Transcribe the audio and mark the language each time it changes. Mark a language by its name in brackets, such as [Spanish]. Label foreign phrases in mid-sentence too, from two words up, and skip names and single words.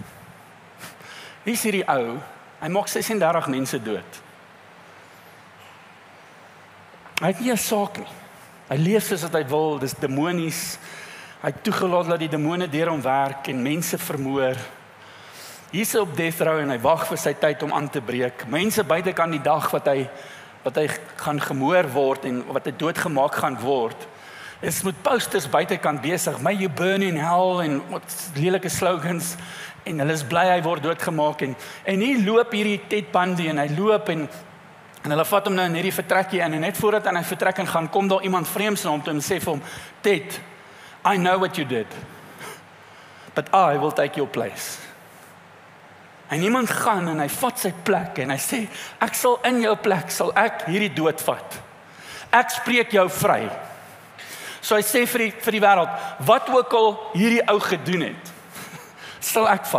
[Afrikaans] Hier is hierdie ou, hy maak 36 mense dood. Hy het nie 'n saak nie. Hy leef soos wat hy wil, dis demonies. Hy het toegelaat dat die demone deur hom werk en mense vermoor. Hier is hy op [English] death row [Afrikaans] en hy wag vir sy tyd om aan te breek. Mense buitekant die dag wat hy gaan gemoor word en wat hy doodgemaak gaan word, is met posters buitekant besig, [English] may you burn in hell, [Afrikaans] en wat lelike slogans, en hulle is bly hy word doodgemaak, en hier loop hierdie Ted Bundy, en hy loop, en hulle vat hom nou in hierdie vertrekkie in, en net voordat hy vertrek en gaan, kom daar iemand vreemds na hom toe en sê vir hom, [English] Ted, I know what you did, but I will take your place. [Afrikaans] En iemand gaan en hy vat sy plek en hy sê, ek sal in jou plek, sal ek hierdie dood vat. Ek spreek jou vry. So hy sê vir die wêreld, wat ook al hierdie ou gedoen het, sal ek vat.